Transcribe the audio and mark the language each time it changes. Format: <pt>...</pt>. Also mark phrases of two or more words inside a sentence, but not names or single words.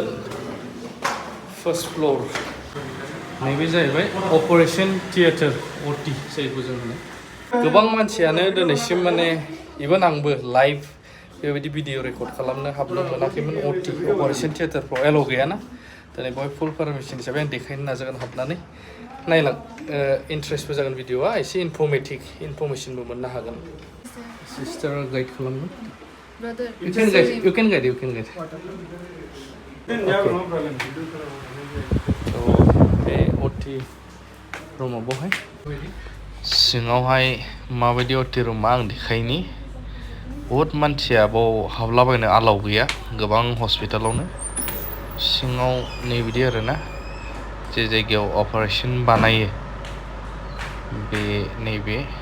<brx>फार्स्ट फ्ल'र नैबे जाहैबाय</brx> <en>operation theatre</en> <brx>अटि जायखौ जों होनो गोबां मानसियानो दिनैसिम माने इभेन आंबो लाइभ बेबायदि</brx> <en>video record</en> <brx>खालामनो हाबनो मोनाखैमोन अटि अपारेशन थियेटारफ्राव एलाउ गैयाना दिनै बेवहाय</brx> <en>full permission</en> <brx>हिसाबै आं देखायनो नाजागोन हाबनानै नायलां इन्ट्रेस्टबो जागोन भिडिअआ एसे इनफरमेसनबो मोननो हागोन सिस्टारा गाइड खालामगोन</brx> <en>You can guide.</en> <brx>So, बे अटि रुमाव बहाय सिङावहाय माबायदि अटि रुमा आं देखायनि बहुद मानसिया बाव हाबलाबायनो आलाव गैया गोबां हस्पिटालावनो सिङाव नैबिदि आरोना जे जायगायाव अपारेशन बानायो बे नैबे</brx>